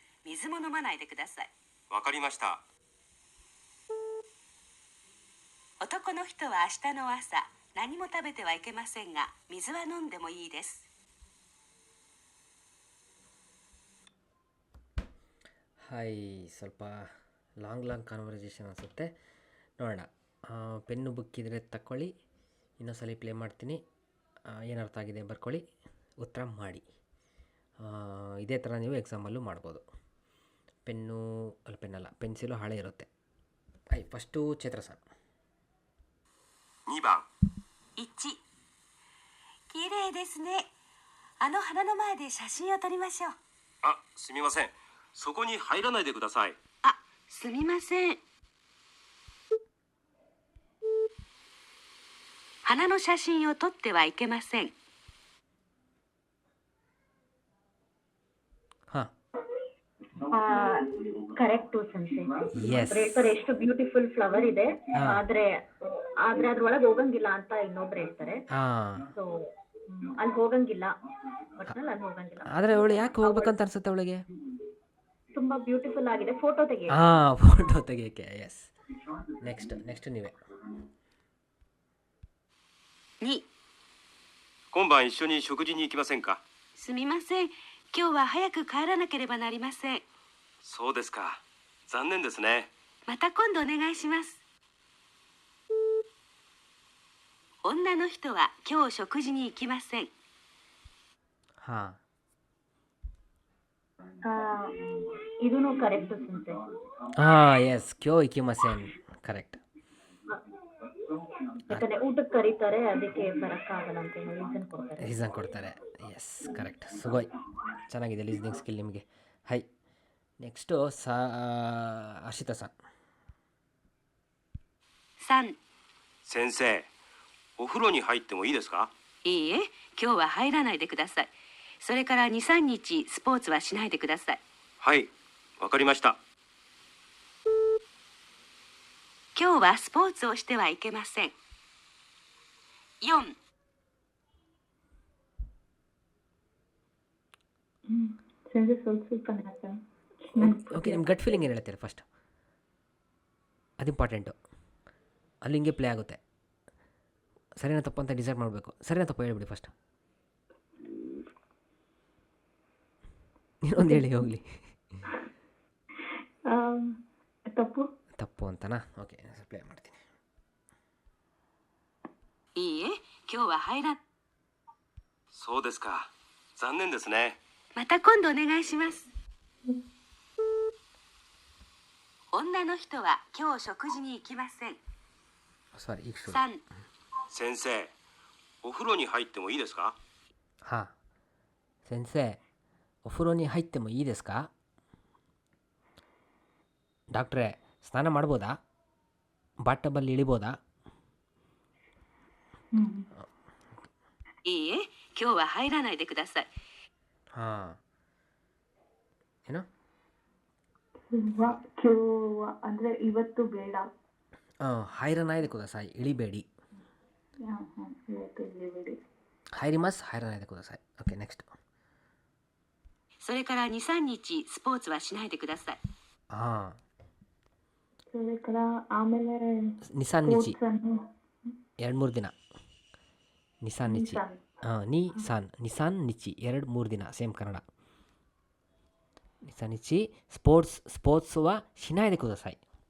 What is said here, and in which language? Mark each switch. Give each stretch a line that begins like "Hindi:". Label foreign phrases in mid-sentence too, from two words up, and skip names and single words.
Japanese: 水も飲まないでください。わかりました。男の人は明日の朝何も食べてはいけませんが、水は飲んでもいいです。
Kannada: はい、ಸ್ವಲ್ಪ
English: long conversation
Kannada: ಅನಿಸುತ್ತೆ. ನೋಡೋಣ. ಪೆನ್ನು ಬುಕ್ ಇದ್ದರೆ ತಗೊಳ್ಳಿ. ಇನ್ನೊಂದ್ಸಲ ಪ್ಲೇ ಮಾಡ್ತೀನಿ. ಏನು ಅರ್ಥ ಆಗಿದೆ ಬರ್ಕೊಳ್ಳಿ, ಉತ್ತರ ಮಾಡಿ. ಇದೇ ಥರ ನೀವು ಎಕ್ಸಾಮಲ್ಲೂ ಮಾಡ್ಬೋದು. ಪೆನ್ನಲ್ಲ ಪೆನ್ಸಿಲು ಹಳೆ ಇರುತ್ತೆ. ಫಸ್ಟು ಚೈತ್ರ ಸರ್.
Japanese: 2 番 1、綺麗ですね。あの花の前で写真を撮りましょう。あ、すみません、そこに入らないでください。あ、すみません。花の写真を撮ってはいけません。
Kannada: ಹಾಂ ಕರೆಕ್ಟು ಸಂಶಯ. ಎಸ್. ಹೇಳ್ತಾರೆ ಎಷ್ಟು
English: beautiful flower
Kannada: ಇದೆ, ಹಾ. ಆದ್ರೆ ಅದ್ರೊಳಗೆ ಹೋಗಂಗಿಲ್ಲ ಅಂತ ಇನ್ನೊಬ್ರು ಹೇಳ್ತಾರೆ. ಹಾಂ ಸೊ ಅಲ್ಲಿ ಹೋಗಂಗಿಲ್ಲ, ಒಟ್ನಲ್ಲಿ ಅಲ್ಲಿ ಹೋಗಂಗಿಲ್ಲ. ಆದರೆ ಅವಳು ಯಾಕೆ ಹೋಗ್ಬೇಕಂತ ಅನ್ಸುತ್ತೆ ಅವಳಿಗೆ? ತುಂಬಾ ಬ್ಯೂಟಿಫುಲ್ ಆಗಿದೆ, ಫೋಟೋ ತೆಗಿ. ಫೋಟೋ ತೆಗಿಯೋಕ್ಕೆ. ಎಸ್. ನೆಕ್ಸ್ಟ್ ನೀವೇ.
Japanese: 2、今晩一緒に食事に行きませんか。すみません。今日は早く帰らなければなりません。そうですか、残念ですね。また今度お願いします。女の人は今日食事に行きません。
Kannada: ಹಾಂ ಇದೂನು ಕರೆಕ್ಟ್ ಸಂಶಯ. ಎಸ್.
Japanese: 今日行きません
Kannada: ಕರೆಕ್ಟ್. ಯಾಕಂದ್ರೆ ಊಟಕ್ಕೆ ಕರೀತಾರೆ, ಅದಕ್ಕೆ ಬರಕ್ಕಾಗಲ್ಲ ಅಂತ ರೀಸನ್ ಕೊಡ್ತಾರೆ.
English: yes correct.
Kannada: ಸುಗೋಯ್, ಚೆನ್ನಾಗಿದೆ
English: listening skill
Kannada: ನಿಮಗೆ. ಹೈ. ನೆಕ್ಸ್ಟು ಹರ್ಷಿತಾ ಸರ್.
Japanese: 3、先生、お風呂に入ってもいいですか。いいえ、今日は入らないでください。それから2、3日スポーツはしないでください。はい、わかりました。今日はスポーツをしてはいけません。4、
Kannada: ಓಕೆ, ನಿಮ್ಮ
English: gut feeling
Kannada: ಏನು ಹೇಳ್ತೀರಾ ಫಸ್ಟ್? ಅದು ಇಂಪಾರ್ಟೆಂಟು. ಅಲ್ಲಿ ಹಿಂಗೆ ಪ್ಲೇ ಆಗುತ್ತೆ. ಸರಿನಾ ತಪ್ಪು ಅಂತ ಡಿಸೈಡ್ ಮಾಡಬೇಕು. ಸರಿನಾ ತಪ್ಪು ಹೇಳ್ಬಿಡಿ ಫಸ್ಟ್. ಇನ್ನೊಂದು ಹೇಳಿ ಹೋಗಲಿ. ತಪ್ಪು. ತಪ್ಪು ಅಂತನಾ?
English: okay, play
Kannada: ಮಾಡ್ತೀನಿ.
Japanese: いいえ、今日は入ら。そうですか。残念ですね。また今度お願いします。女の人は今日食事に行きません。
Kannada: ಸಾರಿ, ಈಗ ಶುರು.
Japanese: 3、先生、お風呂に入ってもいいですか？
Kannada: ಹಾಂ. ಸೆನ್ಸೆ,
Japanese: お風呂に入ってもいいですか?
Kannada: ಡಾಕ್ಟ್ರೇ, ಸ್ನಾನ ಮಾಡ್ಬೋದಾ? ಬಾತ್ ಟಬ್ಬಲ್ಲಿ ಇಳಿಬೋದಾ?
Japanese: いいえ、今日は入らないでください。
Kannada: ಹಾಂ. ಏನು? ಅಂದ್ರೆ ಇವತ್ತು ಬೇಡ.
Japanese: 入らないでください, ಇಳಿಬೇಡಿ.
Kannada: ಇವತ್ತು ಇಳಿಬೇಡಿ.
Japanese: 入ります、入らないでください.
English: okay, next.
Japanese: それから2、3日スポーツはしないでください。
Kannada: ಹಾಂ. So, ಆಮೇಲೆ
Japanese: 二、三日,
Kannada: sports ಅನ್ನು 2-3 ದಿನ.
Japanese: 二、三日.
Kannada: ನಿಸಾನ್.
Japanese: 二、三日
Kannada: 2-3 ದಿನ, ಸೇಮ್ ಕನ್ನಡ.
Japanese: 二、三日スポーツはしないでください.